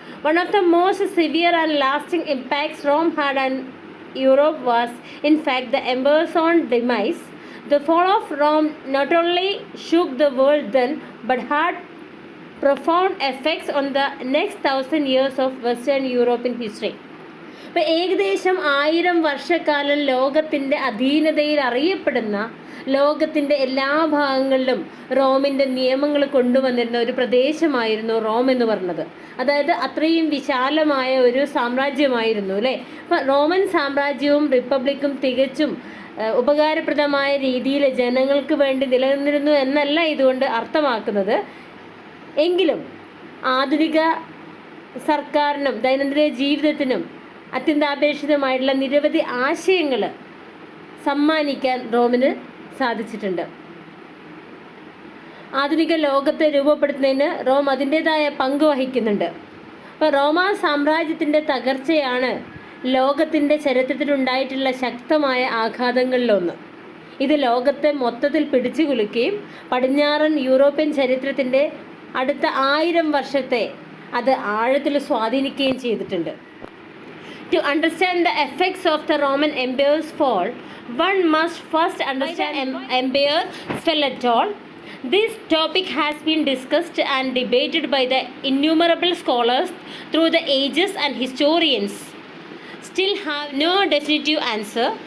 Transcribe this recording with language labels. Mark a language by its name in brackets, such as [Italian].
[English] One of the most severe and lasting impacts Rome had on Europe was, in fact, the empire's own demise. The fall of Rome not only shook the world then, but had profound effects on the next 1000 years of Western European history. [Malayalam] ഇപ്പോൾ ഏകദേശം 1000 വർഷക്കാലം ലോകത്തിൻ്റെ അധീനതയിൽ അറിയപ്പെടുന്ന, ലോകത്തിൻ്റെ എല്ലാ ഭാഗങ്ങളിലും റോമിൻ്റെ നിയമങ്ങൾ കൊണ്ടുവന്നിരുന്ന ഒരു പ്രദേശമായിരുന്നു റോം എന്ന് പറഞ്ഞത്. അതായത് അത്രയും വിശാലമായ ഒരു സാമ്രാജ്യമായിരുന്നു അല്ലേ. അപ്പം റോമൻ സാമ്രാജ്യവും റിപ്പബ്ലിക്കും തികച്ചും ഉപകാരപ്രദമായ രീതിയിൽ ജനങ്ങൾക്ക് വേണ്ടി നിലനിന്നിരുന്നു എന്നല്ല ഇതുകൊണ്ട് അർത്ഥമാക്കുന്നത്. എങ്കിലും ആധുനിക സർക്കാരിനും ദൈനംദിന ജീവിതത്തിനും അത്യന്താപേക്ഷിതമായിട്ടുള്ള നിരവധി ആശയങ്ങൾ സമ്മാനിക്കാൻ റോമിന് സാധിച്ചിട്ടുണ്ട്. ആധുനിക ലോകത്തെ രൂപപ്പെടുത്തുന്നതിന് റോം അതിൻ്റേതായ പങ്ക് വഹിക്കുന്നുണ്ട്. അപ്പോൾ റോമാ സാമ്രാജ്യത്തിൻ്റെ തകർച്ചയാണ് ലോകത്തിൻ്റെ ചരിത്രത്തിലുണ്ടായിട്ടുള്ള ശക്തമായ ആഘാതങ്ങളിലൊന്ന്. ഇത് ലോകത്തെ മൊത്തത്തിൽ പിടിച്ചു കുലുക്കുകയും പടിഞ്ഞാറൻ യൂറോപ്യൻ ചരിത്രത്തിൻ്റെ അടുത്ത 1000 വർഷത്തെ അത് ആഴത്തിൽ സ്വാധീനിക്കുകയും ചെയ്തിട്ടുണ്ട്. [English] To understand the effects of the Roman Empire's fall, one must first understand empire fell at all. This topic has been discussed and debated by the innumerable scholars through the ages, and historians still have no definitive answer.